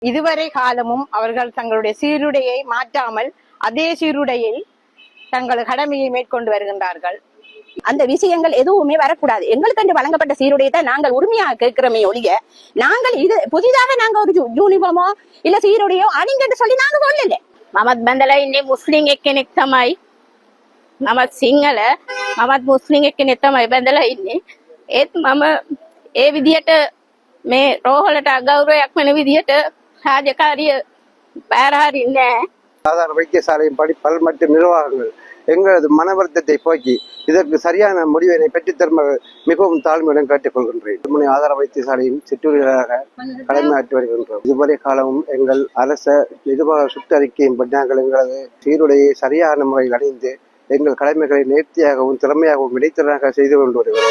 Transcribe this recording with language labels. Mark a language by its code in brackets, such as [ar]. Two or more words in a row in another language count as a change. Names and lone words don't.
[ta] இதுவரை காலமும் அவர்கள் தங்களுடைய சீருடையை மாற்றாமல் அதே சீருடையை தங்கள் கடமையை மேற்கொண்டு வருகின்றார்கள். அந்த விஷயங்கள் எதுவுமே வரக்கூடாது. எங்களுக்கு வழங்கப்பட்ட சீருடையை தான் நாங்கள் உரிமையாக கேட்கிறோமே ஒழிய நாங்கள் இது புதிதாக நாங்க ஒரு யூனிஃபார்மோ இல்ல சீருடையோ அணிங்கன்னு சொல்லி நாங்க சொல்லல. [si] මමත් බඳලා ඉන්නේ මුස්ලිම් එක්කෙනෙක් තමයි. මමත් සිංහල මමත් මුස්ලිම් එක්කෙනෙක් තමයි බඳලා ඉන්නේ. ඒත් මම ඒ විදියට මේ රෝහලට අගෞරවයක් වෙන විදියට රාජකාරිය බාර හරින්නේ නැහැ. [ta] சாதாரண வைத்தியசாலையின் பல் மற்றும் நிர்வாகங்கள் எங்களது மன வருத்தத்தை போக்கி இதற்கு சரியான முடிவினை பெற்றுத்தருமாறு மிகவும் தாழ்மையுடன் கேட்டுக்கொள்கின்றேன். ஆதார வைத்தியசாலையின் சிற்றூழியராக கடமையாற்றி வருகின்றோம். இதுவரை காலமும் எங்கள் அரச நிர்வாக சுற்றறிக்கையின் படி நாங்கள் எங்களது சீருடையை சரியான முறையில் அணிந்து எங்கள் கடமைகளை நேர்த்தியாகவும் திறமையாகவும் இடைத்தராக செய்து கொண்டு வருகிறோம்.